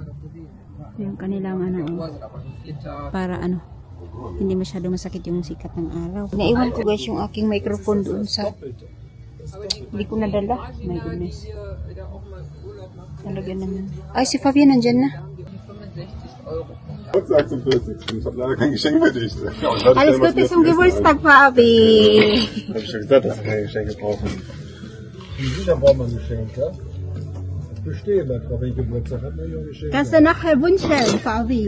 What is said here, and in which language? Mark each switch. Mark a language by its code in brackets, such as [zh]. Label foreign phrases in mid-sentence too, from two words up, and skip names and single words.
[tl] Yung kanilang para hindi masyado masakit yung sikat ng araw. Naiwan ko guys yung aking microphone doon sa hindi ko nadala. [en] My goodness. [tl] Talaga naman. Ay, si Fabian nandyan na. [de] Ich habe leider kein Geschenk für dich. Alles Gute zum Geburtstag, Fabi. Habe ich schon gesagt, dass wir keine Geschenke brauchen. Sicher braucht man Geschenke. Bestehen manchmal, wenn ich Geburtstag habe, mir Geschenke. Kannst du nachher wünschen, Fabi?